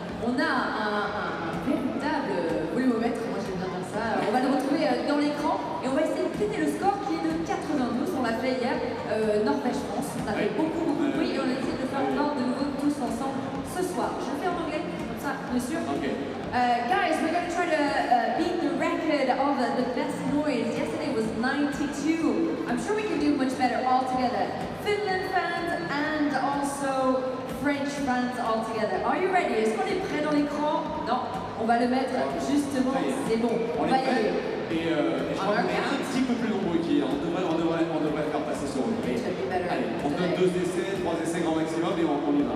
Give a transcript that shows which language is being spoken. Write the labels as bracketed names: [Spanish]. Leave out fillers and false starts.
[French] On a un véritable volumomètre, moi j'aime bien dire ça. On va le retrouver dans l'écran et on va essayer de péter le score qui est de 92. On l'a fait hier, Norvège-France. On a fait beaucoup de bruit et on a essayé de le faire encore de nouveau tous ensemble ce soir. Je le fais en anglais, comme ça, bien sûr. [English] Okay. Guys, we're going to try to beat the record of the best noise. Yesterday was 92. I'm sure we can do much better all together. Finland fans and also French fans all together. Are you ready? [French] Est-ce qu'on est prêt dans l'écran? Non, on va le mettre justement, c'est bon. On va y aller. Et je crois qu'on est un petit peu plus nombreux qu'hier. On devrait faire passer ce record. Allez, on donne 2 essais, 3 essais grand maximum et on y va.